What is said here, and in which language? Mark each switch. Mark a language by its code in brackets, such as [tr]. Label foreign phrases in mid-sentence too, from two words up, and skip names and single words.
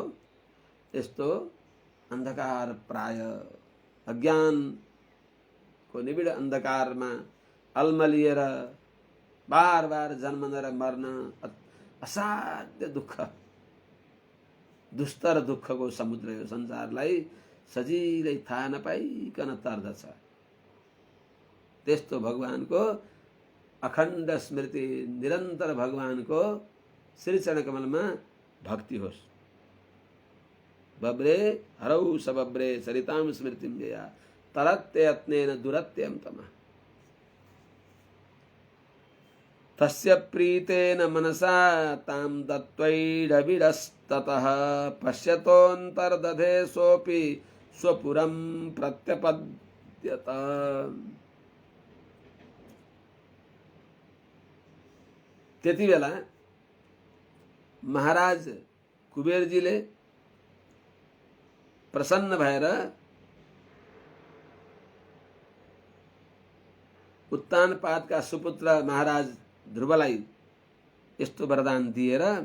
[ne] यस्तो अन्धकार प्राय अज्ञानको निबिड अन्धकारमा अल्मलिएर बार बार जन्मन र मर्न असाध्य दुःख, दुस्तर दुःखको समुद्र यो संसारलाई सजिलै थाहा नपाइकन तर्दछ। त्यस्तो भगवानको अखण्ड स्मृति, निरन्तर भगवानको श्री चरण कमलमा भक्ति होस्। [sa] बब्रे हरौ स बब्रे सरितां स्मृतिं जया तरत्ययत्नेन दुरत्यं तमः। तस्य प्रीतेन मनसा तां दत्वैडविडस्ततः पश्यतोऽन्तर्दधे सोऽपि स्वपुरं प्रत्यपद्यत। [ne] त्यति बेला महाराज कुबेरजीले प्रसन्न भएर उत्तानपादका सुपुत्र महाराज ध्रुवलाई यस्तो वरदान दिएर